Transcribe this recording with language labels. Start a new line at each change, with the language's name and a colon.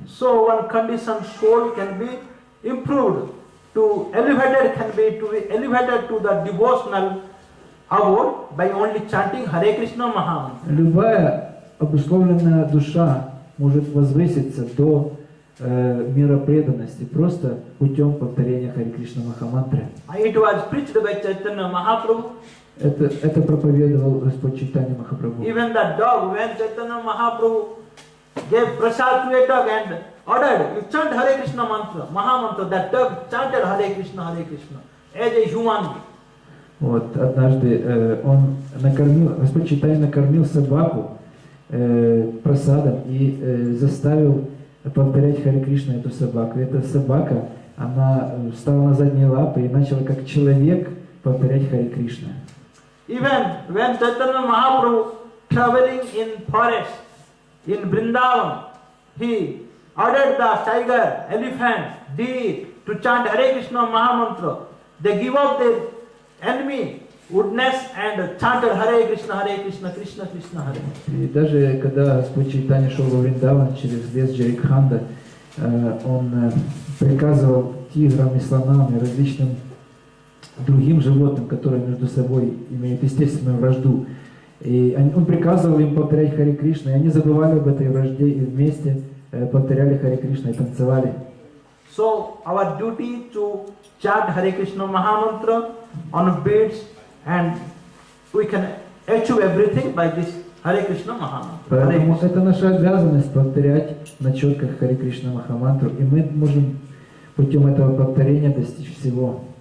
English: So one conditioned soul can be improved, to elevated can be elevated to the devotional abode by only chanting Hare Krishna Mahamantra.
Russian: Любая обусловленная душа может возвыситься до мира преданности просто путем повторения Харе Кришна Махамантры.
English: It was preached by Chaitanya Mahaprabhu.
Russian: Это проповедовал Господь Чайтанья Махапрабху.
English: Even the dog, when Chaitanya Mahaprabhu gave prasad to a dog and ordered, you chant Hare Krishna mantra, Mahamantra, that dog chanted Hare Krishna as a human being.
Russian: Вот, однажды Господь Чайтанья накормил собаку прасадом и заставил повторять Харе Кришна эту собаку. И эта собака, она встала на задние лапы и начала как человек повторять Харе Кришна.
English: Even when Chaitanya Mahaprabhu traveling in forest, in Vrindavan, he ordered the tiger, elephant, deer to chant Hare Krishna Mahamantra. They give up their enemy, woodness, and chanted Hare Krishna, Krishna Krishna, Hare.
Russian: И даже когда Господь Чайтанья шел во Вриндаван через лес Джарикханда, он приказывал тиграм и слонам и различным другим животным, которые между собой имеют естественную вражду. И он приказывал им повторять Харе Кришна, и они забывали об этой вражде и вместе повторяли Харе Кришна и танцевали.
English: So our duty to chant Hare Krishna Mahamantra on beats, and we can achieve everything by this Hare Krishna Mahamantra.
Russian: Поэтому это наша обязанность повторять на четках Харе Кришна Махамантру, и мы можем путем этого повторения достичь всего.